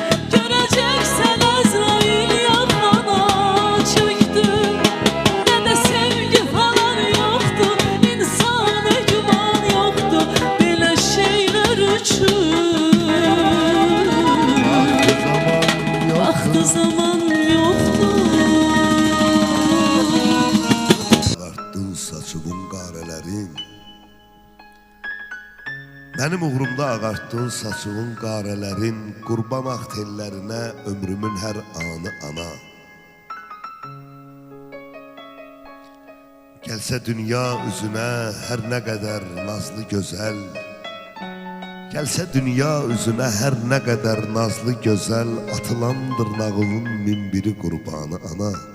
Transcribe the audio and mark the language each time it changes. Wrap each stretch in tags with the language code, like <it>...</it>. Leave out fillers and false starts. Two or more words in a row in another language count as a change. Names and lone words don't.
<tr>Göreceksen Ezrail yakana çöktü. Ne de sevgi falan yoktu, insana güven yoktu. Böyle şeyler için vakti zaman yoktu.</tr> <az>Ağartdın saçımın qarələrin, mənim uğrumda ağartdın saçımın qarələrin. Qurban ağ tellərinə ömrümün hər anı ana. Gəlsə dünya üzünə hər nə qədər nazlı gözəl, gəlsə dünya üzünə hər nə qədər nazlı gözəl, atılan dırnağımın min biri qurbanı ana.</az>